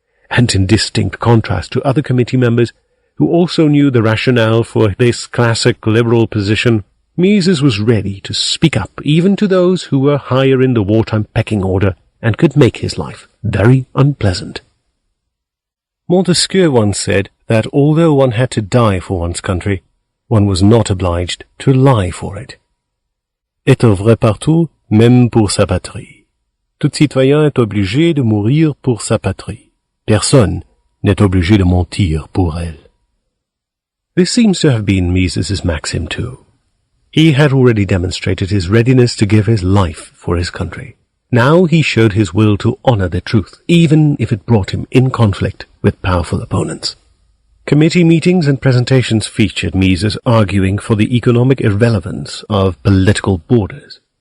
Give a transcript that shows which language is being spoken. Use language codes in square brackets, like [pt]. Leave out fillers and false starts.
[en] And in distinct contrast to other committee members who also knew the rationale for this classic liberal position, Mises was ready to speak up even to those who were higher in the wartime pecking order and could make his life very unpleasant. Montesquieu once said that although one had to die for one's country, one was not obliged to lie for it. [fr] Est vrai partout, même pour sa patrie. Tout citoyen est obligé de mourir pour sa patrie. Personne n'est obligé de mentir pour elle. [en] This seems to have been Mises's maxim too. He had already demonstrated his readiness to give his life for his country. Now he showed his will to honor the truth, even if it brought him in conflict with powerful opponents. Committee meetings and presentations featured Mises arguing for the economic irrelevance of political borders.